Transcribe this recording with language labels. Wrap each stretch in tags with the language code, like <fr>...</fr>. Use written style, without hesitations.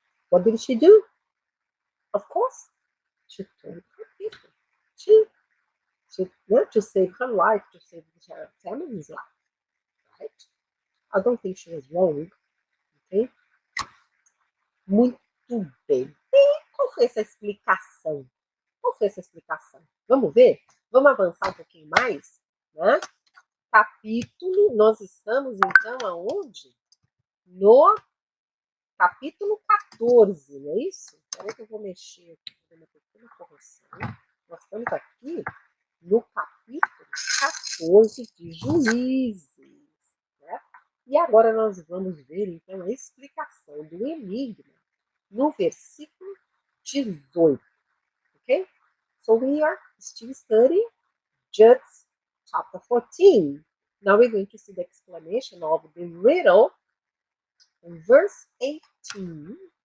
<en>What did she do? Of course, she told her people. She wanted to save her life, to save her family's life, right? I don't think she was wrong, ok?</en> <pt>Muito bem. E qual foi essa explicação? Qual foi essa explicação? Vamos ver? Vamos avançar um pouquinho mais, né? Capítulo, nós estamos então aonde? No capítulo 14, não é isso? Espera que eu vou mexer aqui, vou fazer uma pequena correção. Nós estamos aqui no capítulo 14 de Juízes, né? E agora nós vamos ver então a explicação do enigma no versículo 18, ok?</pt> <en>So we are still studying Judges chapter 14. Now we're going to see the explanation of the riddle in verse 18.</en>